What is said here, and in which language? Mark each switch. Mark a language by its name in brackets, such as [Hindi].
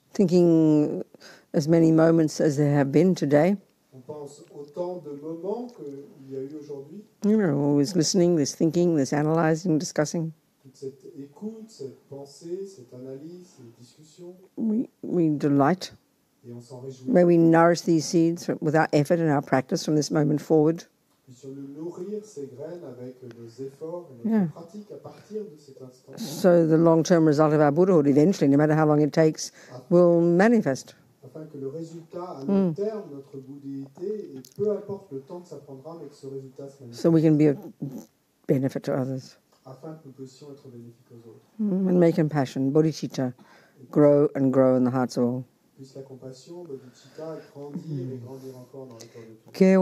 [English] Thinking as many moments as there have been today. [French] On pense autant de moments qu'il y a eu aujourd'hui. [English] You know, always listening, there's thinking, there's analyzing, discussing. [French] Toute cette écoute, cette pensée, cette analyse, cette discussion. [English] We delight. [French] Et on s'en réjouit. [English] May we nourish these seeds with our effort and our practice from this moment forward. [French] Puissions-nous nourrir ces graines avec nos efforts et notre pratique à partir de cet instant. [English] So the long-term result of our Buddhahood, eventually, no matter how long it takes, will manifest. [French] Afin que le résultat, à long terme, notre bouddhéité, et peu importe le temps que ça prendra, mais que ce résultat se manifeste. [English] So we can be of benefit to others. [French] Afin que nous puissions être bénéfiques aux autres. [English] And may compassion, bodhicitta, grow and grow in the hearts of all. [French] Puisse la compassion, bodhicitta, grandir et grandir encore dans le cœur de tous.